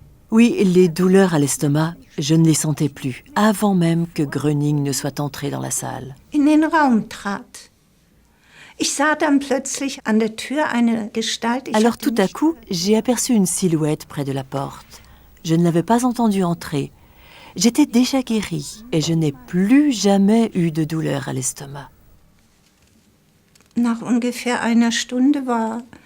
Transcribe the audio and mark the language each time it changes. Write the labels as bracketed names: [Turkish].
[French] Oui, les douleurs à l'estomac, je ne les sentais plus, avant même que Gröning ne soit entré dans la salle. [German] In den Raum trat. Ich sah dann plötzlich an der Tür eine Gestalt. [French] Alors tout à coup, j'ai aperçu une silhouette près de la porte. Je ne l'avais pas entendu entrer. J'étais déjà guérie et je n'ai plus jamais eu de douleur à l'estomac. [German] Nach ungefähr einer Stunde war